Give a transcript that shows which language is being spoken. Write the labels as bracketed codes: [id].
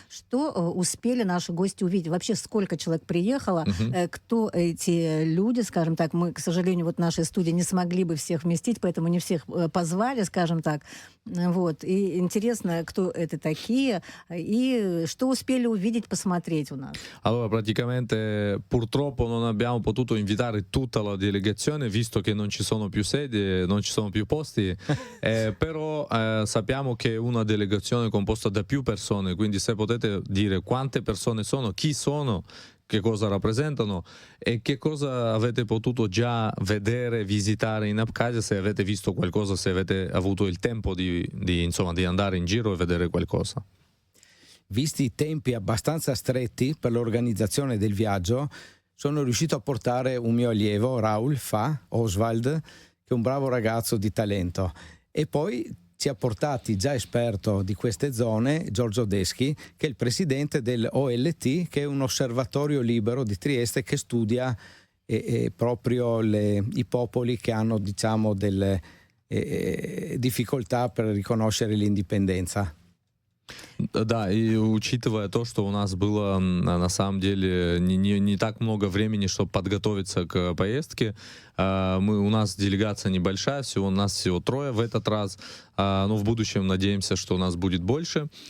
[ru] Что успели наши гости увидеть? Вообще, сколько человек приехало? Кто эти люди, скажем так? Мы, к сожалению, вот в нашей студии не смогли бы всех вместить, поэтому не всех позвали, скажем так. Вот. И интересно, кто это такие и что uspeli увидеть, посмотреть у нас. [it] Allora, praticamente purtroppo non abbiamo potuto invitare tutta la delegazione, visto che non ci sono più sedi, non ci sono più posti, però sappiamo che è una delegazione composta da più persone, quindi se potete dire quante persone sono, chi sono, che cosa rappresentano e che cosa avete potuto già vedere, visitare in Abkhazia, se avete visto qualcosa, se avete avuto il tempo insomma, di andare in giro e vedere qualcosa. Visti i tempi abbastanza stretti per l'organizzazione del viaggio, sono riuscito a portare un mio allievo, Raul Oswald, che è un bravo ragazzo di talento. E poi ci ha portati, già esperto di queste zone, Giorgio Deschi, che è il presidente dell'OLT, che è un osservatorio libero di Trieste che studia proprio i popoli che hanno, diciamo, delle difficoltà per riconoscere l'indipendenza. [ru] Да, и учитывая то, что у нас было на самом деле не так много времени, чтобы подготовиться к поездке, у нас делегация небольшая, у нас всего 3 в этот раз, но в будущем надеемся, что у нас будет больше.